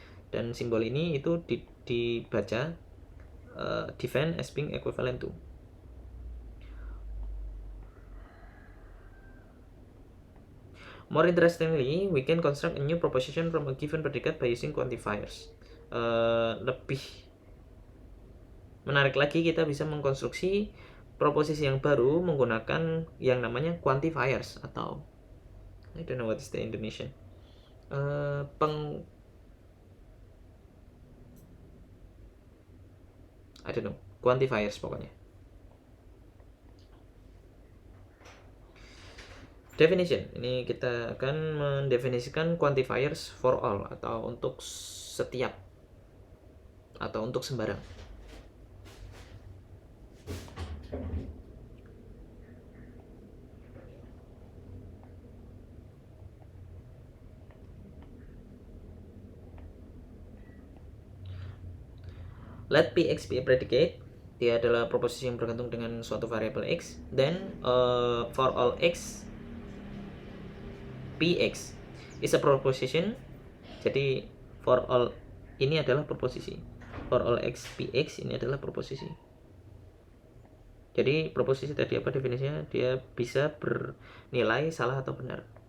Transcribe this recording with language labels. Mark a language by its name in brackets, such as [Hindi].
[Indonesian] Dan simbol ini itu dibaca [English] defined as being equivalent to. More interestingly, we can construct a new proposition from a given predicate by using quantifiers. [Indonesian] Lebih menarik lagi, kita bisa mengkonstruksi proposisi yang baru menggunakan yang namanya quantifiers atau [English] I don't know what is the Indonesian. I don't know, quantifiers pokoknya. [Indonesian] Definition, ini kita akan mendefinisikan quantifiers for all atau untuk setiap atau untuk sembarang. [English] Let Px be a predicate. [Indonesian] Dia adalah proposisi yang bergantung dengan suatu variabel X. [English] Then for all X Px is a proposition. [Indonesian] Jadi for all ini adalah proposisi. For all X Px ini adalah proposisi. Jadi proposisi tadi apa definisinya? Dia bisa bernilai salah atau benar.